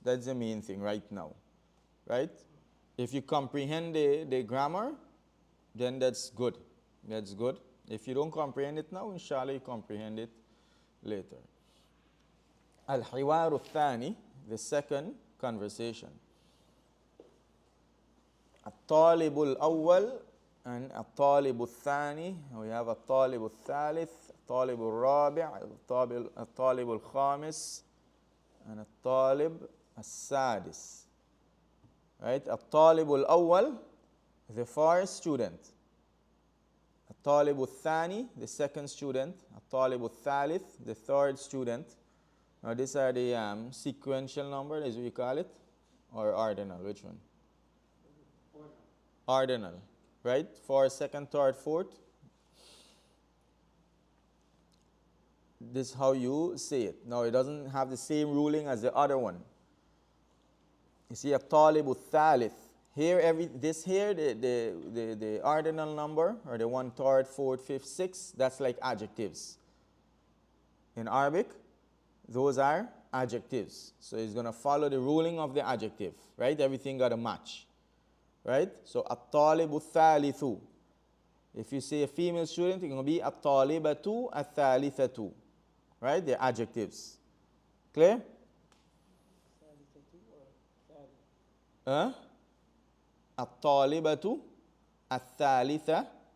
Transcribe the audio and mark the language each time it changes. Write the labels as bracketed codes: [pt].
[en] That's the main thing right now. Right? If you comprehend the grammar, then that's good. That's good. If you don't comprehend it now, inshallah you comprehend it later. [ar] Al-Hiwar al-Thani, [en] the second conversation. [ar] الطالب الأول and الطالب الثاني. [en] We have [ar] الطالب الثالث, الطالب الرابع, الطالب الخامس, and الطالب السادس. [en] Right? [ar] الطالب الأول, [en] the first student. [ar] الطالب الثاني, [en] the second student. [ar] الطالب الثالث, [en] the third student. Now these are the sequential number, as we call it, or ordinal. Which one? Ordinal, right? For second, third, fourth. This is how you say it. Now it doesn't have the same ruling as the other one. You see, [ar] الطالب الثالث. [en] Here, the ordinal number, or the 1, 3rd, 4th, 5th, 6th, that's like adjectives. In Arabic, those are adjectives. So it's going to follow the ruling of the adjective, right? Everything got a match, right? [ar] So الطالب الثالث. [en] If you say a female student, it's going to be [ar] الطالبة الثالثة, [en] right? They're adjectives. Clear? [ar] الطالبة الثالثة.